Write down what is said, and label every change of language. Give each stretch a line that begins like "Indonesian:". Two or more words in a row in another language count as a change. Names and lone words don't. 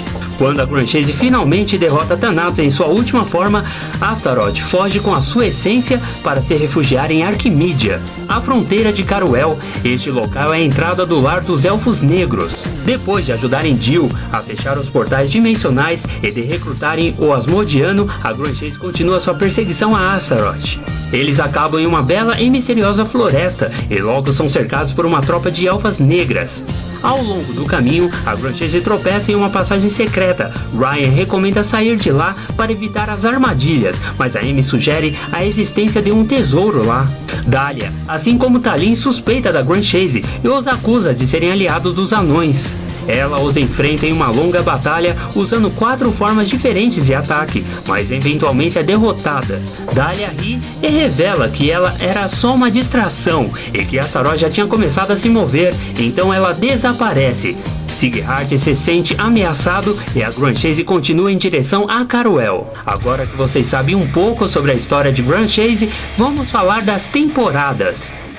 Portuguese: Quando a Grand Chase finalmente derrota Thanatos em sua última forma, Astaroth foge com a sua essência para se refugiar em Arquimídia, a fronteira de Caruel. Este local é a entrada do lar dos Elfos Negros. Depois de ajudarem Jill a fechar os portais dimensionais e de recrutarem o Asmodiano, a Grand Chase continua sua perseguição a Astaroth. Eles acabam em uma bela e misteriosa floresta e logo são cercados por uma tropa de elfas negras. Ao longo do caminho, a Grand Chase tropeça em uma passagem secreta. Ryan recomenda sair de lá para evitar as armadilhas, mas a Amy sugere a existência de um tesouro lá. Dahlia, assim como Talin, suspeita da Grand Chase e os acusa de serem aliados dos anões. Ela os enfrenta em uma longa batalha usando 4 formas diferentes de ataque, mas eventualmente é derrotada. Dahlia ri e revela que ela era só uma distração e que Astaroth já tinha começado a se mover, então ela desaparece. Sighart se sente ameaçado e a Grand Chase continua em direção a Caruel. Agora que vocês sabem um pouco sobre a história de Grand Chase, vamos falar das temporadas.